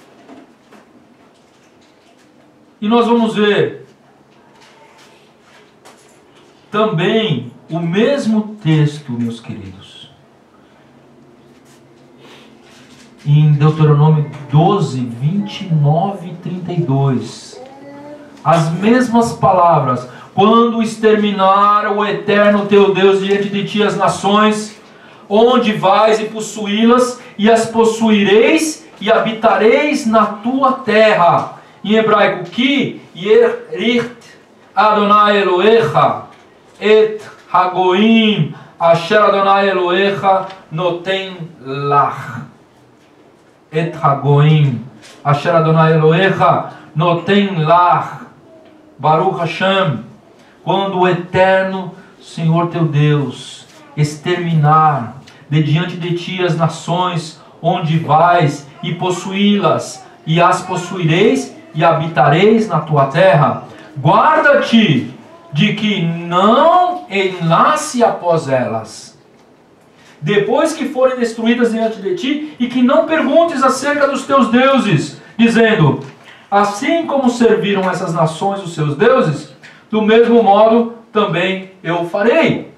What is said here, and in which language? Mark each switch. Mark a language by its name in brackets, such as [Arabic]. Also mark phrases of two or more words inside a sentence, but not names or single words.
[Portuguese] E nós vamos ver também o mesmo texto, meus queridos, em Deuteronômio 12, 29 e 32. As mesmas palavras. Quando exterminar o Eterno teu Deus diante de ti as nações, onde vais e possuí-las, e as possuireis e habitareis na tua terra. Em hebraico, [Hebrew] כי יכרית אדוני אלוהיך את הגויים אשר אדוני אלוהיך נותן לך. את הגויים אשר אדוני אלוהיך נותן לך. ברוך השם. [Portuguese] Quando o Eterno Senhor teu Deus exterminar de diante de ti as nações onde vais e possuí-las, e as possuireis e habitareis na tua terra, guarda-te de que não enlace após elas, depois que forem destruídas diante de ti, e que não perguntes acerca dos teus deuses, dizendo: assim como serviram essas nações os seus deuses, do mesmo modo também eu farei.